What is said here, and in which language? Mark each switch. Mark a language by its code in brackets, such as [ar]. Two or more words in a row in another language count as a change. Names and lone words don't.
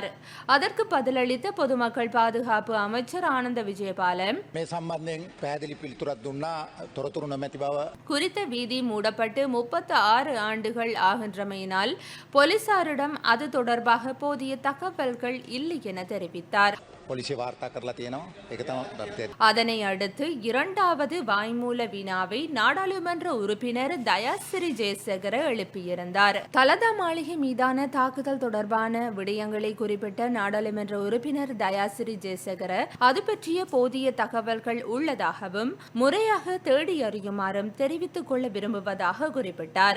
[ta] அதற்கு பதிலளித்த பொதுமக்கள் பாதுகாப்பு அமைச்சர் ஆனந்த விஜயபால குறித்த வீதி மூடப்பட்டு 36 ஆண்டுகள் ஆகின்றமையினால் போலீசாரிடம் அது தொடர்பாக போதிய தகவல்கள் இல்லை என தெரிவித்தார். [si] පොලිසිය වාර්තා කරලා තියෙනවා. ඒක තමයි தர்த்தය. [ta] அதனை அடுத்து இரண்டாவது வாய்மூல வினாவை நாடாளுமன்ற உறுப்பினர் தயாசிறி ஜெயசேகர எழுப்பியிருந்தார். தலதா மாளிகை மீதான தாக்குதல் தொடர்பான விடயங்களை குறிப்பிட்ட நாடாளுமன்ற உறுப்பினர் தயாசிறி ஜெயசேகர அது பற்றிய போதிய தகவல்கள் உள்ளதாகவும் முறையாக தேடி அறியுமாறும் தெரிவித்துக் கொள்ள விரும்புவதாக குறிப்பிட்டார்.